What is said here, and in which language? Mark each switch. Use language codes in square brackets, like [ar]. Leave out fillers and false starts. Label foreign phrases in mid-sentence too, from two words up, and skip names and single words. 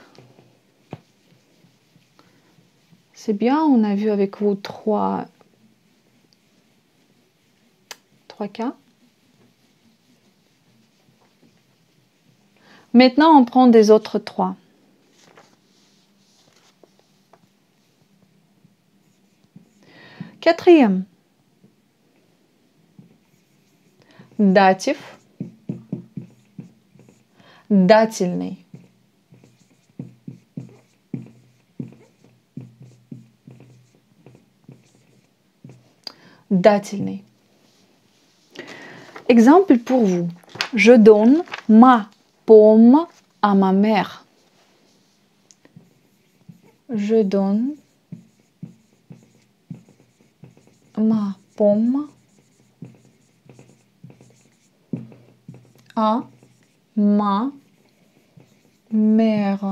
[fr] C'est bien, on a vu avec vous 3 cas. Maintenant, on prend des autres 3. Quatrième. [ru] Датив. Дательный. Дательный. [fr] Exemple pour vous. Je donne ma pomme à ma mère. Je donne ma pomme à ma mère.